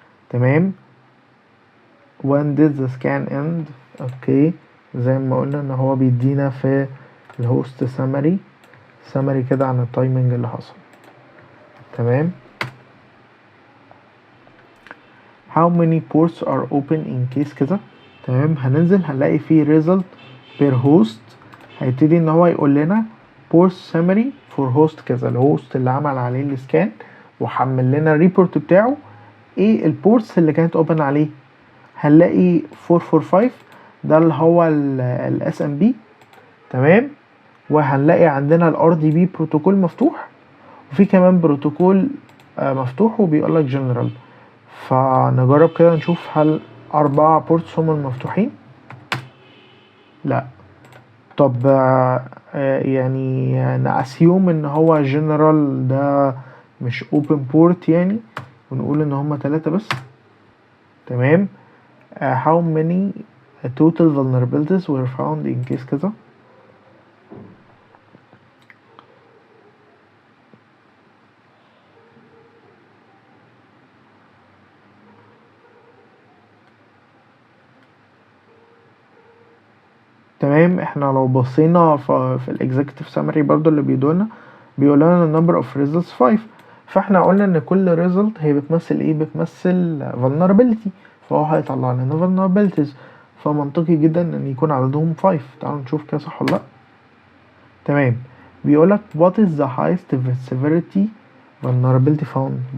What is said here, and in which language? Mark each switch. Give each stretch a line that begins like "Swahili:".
Arabic: تمام،
English: when did the scan end.
Arabic: اوكي، زي ما قلنا ان هو بيدينا في الهوست سمري كده عن التايمنج اللي حصل. تمام،
English: how many ports are open in case
Arabic: كذا. تمام، هننزل هنلاقي فيه
English: result per host.
Arabic: هيبتدي ان هو يقول لنا
English: port summary for host
Arabic: كذا، الهوست اللي عمل عليه السكان وحمل لنا الريبورت بتاعه ايه البورتس اللي كانت open عليه. هنلاقي 445 ده اللي هو ال SMB. تمام، وهنلاقي عندنا ال RDP بروتوكول مفتوح، وفي كمان بروتوكول مفتوح وبيقولك جنرال. فنجرب كده نشوف هل 4 بورتس هم المفتوحين. لا، طب يعني نأسيوم ان هو جنرال ده مش open port يعني، ونقول ان هم 3 بس. تمام،
English: how many total vulnerabilities were found in case
Arabic: كذا. تمام، احنا لو بصينا في الاكزيكتيف سامري برضو اللي بيقول لنا
English: number of results 5.
Arabic: فاحنا قلنا ان كل result هي بتمثل ايه؟ بتمثل vulnerability، فهو هيطلع لنا vulnerabilities، فمنطقي جدا ان يكون عددهم 5. تعالوا نشوف كده صح ولا لا. تمام، بيقولك
English: what is the highest severity vulnerability found.